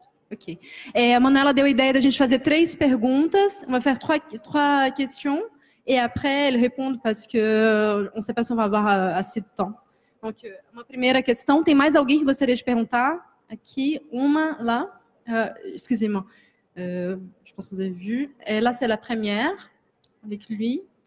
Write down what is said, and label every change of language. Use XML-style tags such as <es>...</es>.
<pt>Ok. A Manuela deu a ideia da gente fazer 3 perguntas.</pt> <fr>On va faire 3 questions. Et après, elles répondent parce que on ne sait pas si on va avoir assez de temps.</fr> <pt>Donc, uma primeira questão. Tem mais alguém que gostaria de perguntar? Aqui, uma, lá.</pt> <fr>Excusez-moi. Je pense que vous avez vu. Et là, c'est la première, avec lui.</fr>